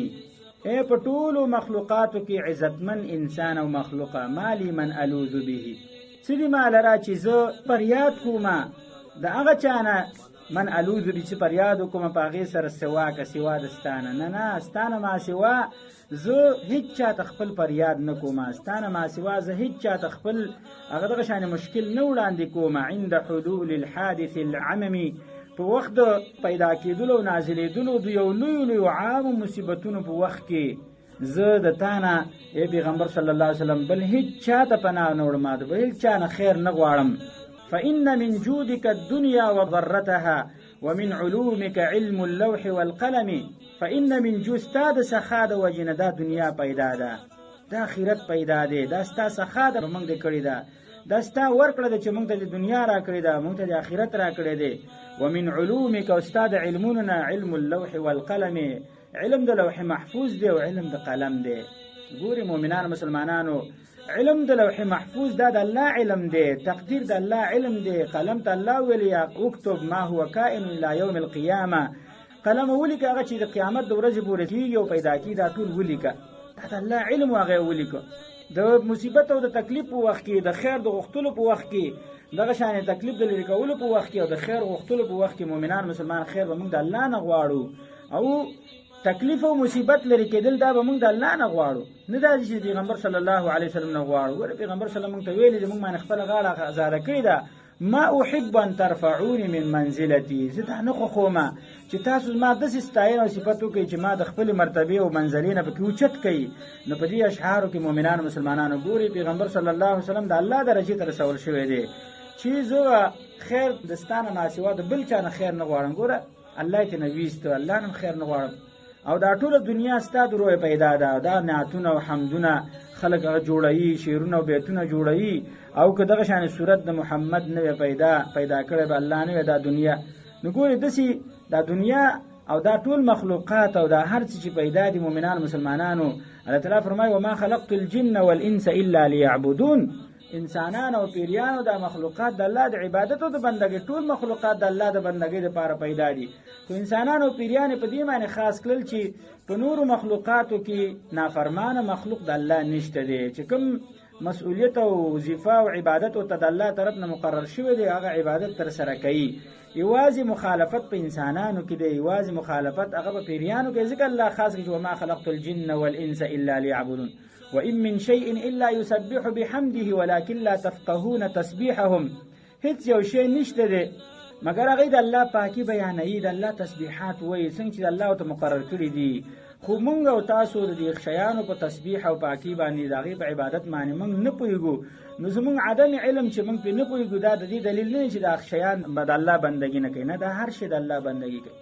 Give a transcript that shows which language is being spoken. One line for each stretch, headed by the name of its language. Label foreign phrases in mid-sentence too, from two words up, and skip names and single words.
Pashto: اے په ټولو مخلوقاتو کې عزتمن انسان او مخلوقه
Arabic: مالی من الوذ به
Pashto: څه دي ما لره چې زه فریاد کومه د هغه چا نه
Arabic: من الوذ به
Pashto: چې فریاد وکومه په هغې سره سواکه سوا د ستانه نه ستانه ما سوا زه هیڅ چا ته خپل فریاد نه کومه، ستانه ما سوا زه هیڅ چا ته خپل هغه دغه شانې مشکل نه وړاندې کومه.
Arabic: عند حلول الحادث العممی
Pashto: په وخت د پیدا کېدلو او نازلېدلو د یو لویو عامو مصیبتونو په وخت کې زه د تا نه ای پیغمبر
Arabic: صلی الله علیه وسلم
Pashto: بل هیڅ چا ته پناه نه وړم، د بل هیڅ چا نه خیر نه غواړم.
Arabic: فإن من جودك الدنيا وضرتها ومن علومك علم اللوح والقلم. فإن من جود
Pashto: ستا د سخا د وجې نه دا دنیا پیدا ده، دا آخرت پیدا دی، دا ستا سخا ده موږ دې کړې ده، دا ستا ورکړه ده چې موږ ته د دنیا را کړې ده، موږ ته د آخرت را کړې دی.
Arabic: ومن علومك
Pashto: او ستا د علمونو نه
Arabic: علم اللوح والقلم،
Pashto: علم د لوح محفوظ دی او علم د قلم دی. ګوري مؤمنانو مسلمانانو علم د لوح محفوظ دا د الله علم دی، تقدیر د الله علم دی. قلم ته الله ویلي
Arabic: اکتب ما هو کائن الى یوم القیامه،
Pashto: قلم ولیکه هغه چې د قیامت د ورځې پورې کېږي او پیدا کېږي دا ټول ولیکه، دا د الله علم هغه ولیکه. د مصیبت او د تکلیف په وخت کې، د خیر د غوښتلو په وخت کې، دغه شانې تکلیف د لرې کولو په وخت کې او د خیر غوښتلو په وخت کې مؤمنان مسلمان خیر به موږ د الله نه غواړو او تکلیف او مصیبت لري کېدل دا به موږ د الله نه غواړو، نه دا چې پیغمبر
Arabic: صلی الله علیه وسلم
Pashto: نه غواړو. ګوره پیغمبر
Arabic: صلی الله علیه وسلم
Pashto: موږ ته ویلي چې موږ باندې خپله غاړه ازاده کړې ده.
Arabic: ما احب ان ترفعوني من منزلتي،
Pashto: زه دا نه خوښومه چې تاسو زما داسې ستاینه او صفت وکړئ چې ما د خپلې مرتبې او منزلې نه پکې اوچت کوي. نو په دې اشعارو کې مؤمنانو مسلمانانو ګوري پیغمبر
Arabic: صلی الله علیه وسلم
Pashto: د الله درجې ته رسول شوی دی چې زه خیر د ستا نه ماسوا د بل چا نه خیر نه غواړم. ګوره الله یې ترې ویسته، الله نه خیر نه غواړم. او دا ټوله دنیا ستا د روی پیدا ده، دا نعتونه او حمدونه خلک هغه جوړوي، شعرونه او بیتونه جوړوي. او که دغه شانې صورت د محمد نه وی پیدا کړی به الله نه وی دا دنیا. نو ګورې داسې دا دنیا او دا ټول مخلوقات او دا هر څه چې پیدا دي مؤمنان مسلمانانو، الله تعالی فرمایي
Arabic: وما خلقت الجن والانس الا ليعبدون.
Pashto: انسانان او پیریانو دا مخلوقات د الله د عبادت او د بندګۍ، ټول مخلوقات د الله د بندګۍ لپاره پیدا دي. خو انسانان او پیریان په دې معنی خاص کړل چې په نورو مخلوقاتو کې نافرمانه مخلوق د الله نشته دی، چې کوم مسؤلیت او وظیفه او عبادت او د الله طرف نه مقرر شوی دی هغه عبادت تر سره کوي. یوازې مخالفت په انسانانو کې دی، یوازې مخالفت هغه په پیریانو کې، ځکه الله خاص کړي
Arabic: وما خلقت الجن والانس الا ليعبدون وإن من شيء إلا يسبح بحمده ولكن لا تفقهون تسبيحهم.
Pashto: هیڅ یو شی نشته دی مګر هغه د الله پاکي بیانوي، د الله تسبیحات وایي څنګه چې الله ته مقرر کړي دي. خو مونږ او تاسو د دې شیانو په تسبیح او پاکي باندې د هغې په عبادت باندې مونږ نه پوهېږو. نو زمونږ عدم علم چې مونږ پرې نه پوهېږو دا د دې دلیل نه چې دا شیان به د الله بندګي نه کوي، نه دا هر شی د الله بندګي کوي.